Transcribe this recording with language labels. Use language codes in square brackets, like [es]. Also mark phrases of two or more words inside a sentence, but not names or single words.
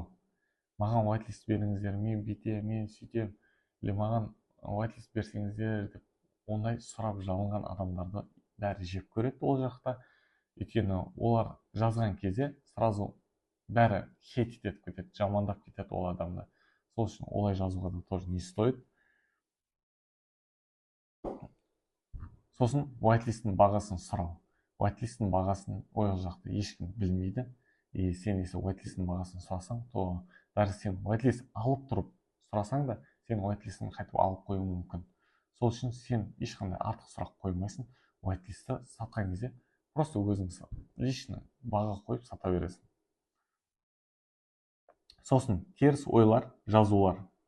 [kk] Маған whitelist беріңіздер, мен бүйтем, мен сөйтем, или маған whitelist берсеңіздер деп, ондай сұрап жалынған адамдарды бәрі жек көреді ол жақта. Өйткені олар жазған кезде сразу бәрі хейт етіп кетеді, жамандап кетеді ол адамды. Сол үшін олай жазуға да [ru] тоже не стоит. [kk] Сосын whitelistің бағасын сұрау. Whitelistің бағасын ол жақта ешкім білмейді. И сен если whitelistің бағасын сұрасаң, то даже сен whitelist алып тұрып сұрасаң да, сен whitelistін қайтып алып қою мүмкін. Сол үшін сен ешқандай артық сұрақ қоймайсың. Whitelistті сатқан кезде просто өзің лично баға қойып сата бересің. Сосын теріс ойлар, жазулар.